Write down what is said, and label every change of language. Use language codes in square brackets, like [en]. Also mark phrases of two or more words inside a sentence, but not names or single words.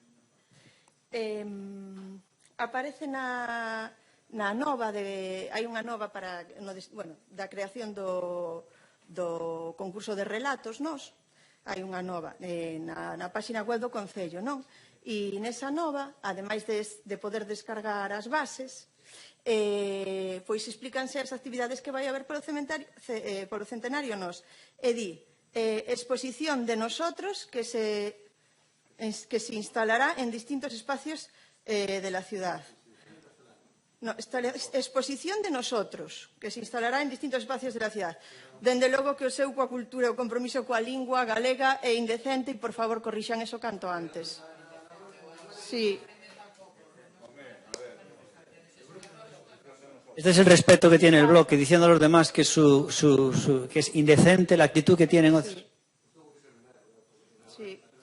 [gl] Aparece na nova hai unha nova para da creación do concurso de relatos, hai unha nova na páxina web do Concello, non? E nesa nova, ademais de poder descargar as bases, pois explícanse as actividades que vai haber polo centenario nos. [es] Exposición de nosotros que se instalará en distintos espacios de la ciudad. No, exposición de nosotros que se instalará en distintos espacios de la ciudad. [gl] Dende logo que o seu coa cultura e o compromiso coa lingua galega é indecente e, por favor, corrixan eso canto antes. [es] Sí. Este es el respeto que tiene el bloque, diciendo a los demás que es indecente la actitud que tienen otros. Sí.